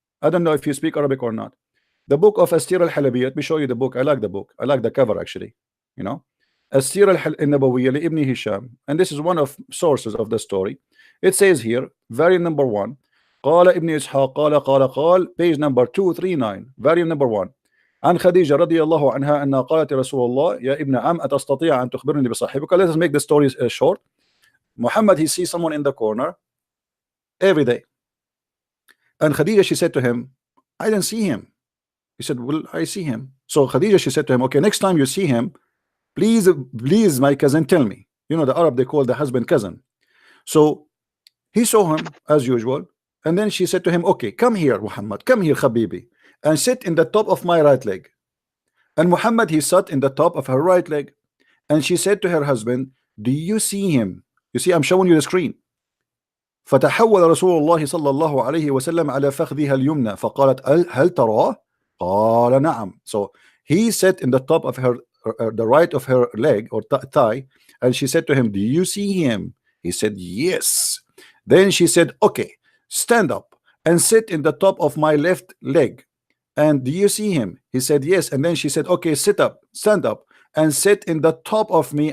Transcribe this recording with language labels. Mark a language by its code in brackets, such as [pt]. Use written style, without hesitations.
[en] I don't know if you speak Arabic or not. The book of As-Sira al-Halabiyya. Let me show you the book. I like the book. I like the cover actually. You know, As-Sira al-Nabawiyya li Ibn Hisham, and this is one of sources of the story. It says here, variant number 1. [ar] قال ابن إسحاق قال [en] page number 239, variant number 1. [ar] عن خديجة رضي الله عنها أنها قالت رسول الله يا ابن عم أتستطيع أن تخبرني بصاحبك. [en] Let us make the story short. Muhammad, he sees someone in the corner every day, and Khadija, she said to him, I didn't see him. He said, well, I see him. So Khadija, she said to him, okay, next time you see him, please my cousin, tell me. You know the Arab, they call the husband cousin. So he saw him as usual, and then she said to him, okay, come here Muhammad, come here Habibi, and sit in the top of my right leg. And Muhammad, he sat in the top of her right leg, and she said to her husband, do you see him? You see, I'm showing you the screen. [ar] فتحول رسول الله صلى الله عليه وسلم على فخذها اليمنى فقالت هل تراه؟ قال نعم. [en] So he sat in the top of her the right of her leg or thigh, and she said to him, do you see him? He said yes. Then she said, okay, stand up and sit in the top of my left leg. And do you see him? He said yes. And then she said, okay, sit up, stand up and sit in the top of me.